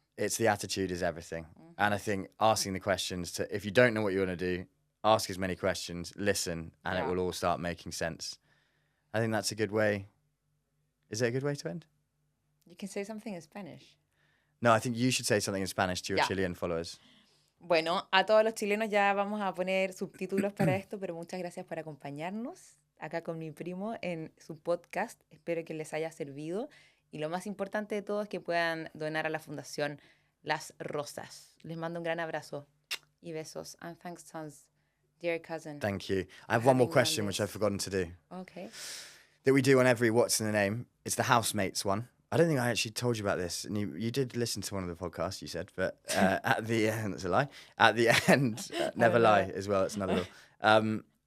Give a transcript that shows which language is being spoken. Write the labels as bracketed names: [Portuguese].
[English] It's the attitude is everything. And I think asking the questions if you don't know what you want to do, ask as many questions, listen, and it will all start making sense. I think that's a good way. Is it a good way to end? You can say something in Spanish. No, I think you should say something in Spanish to your Chilean followers. [Spanish] Bueno, a todos los chilenos ya vamos a poner subtítulos para esto, pero muchas gracias por acompañarnos acá con mi primo en su podcast. Espero que les haya servido. Y lo más importante de todo es que puedan donar a la Fundación Las Rosas. Les mando un gran abrazo y besos. [English] And thanks, tons, dear cousin. Thank you. I have one more question, which I've forgotten to do. Okay. That we do on every What's in the Name. It's the housemates one. I don't think I actually told you about this. And you did listen to one of the podcasts, you said. But at the end, that's a lie. At the end, never lie as well. It's another rule.